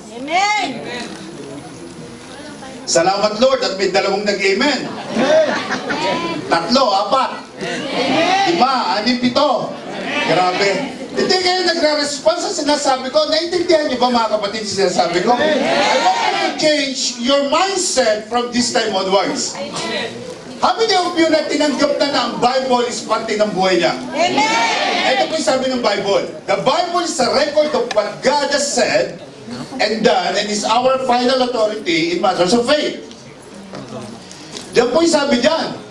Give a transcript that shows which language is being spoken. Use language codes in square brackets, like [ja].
[tl] Amen. Salamat Lord at may dalawang nag-amen. Tatlo, apat. Lima, anim, pito. Grabe. Hindi kayo nagre-response sa sinasabi ko. Naintindihan niyo ba mga kapatid sa sinasabi ko? [en] I want you to change your mindset from this time onwards. How many of you [tl] na tinanggap na ang Bible is parte ng buhay niya? Amen. Ito po yung sabi ng Bible. [en] The Bible is a record of what God has said and done and is our final authority in matters of faith. [tl] Diyan po yung sabi diyan.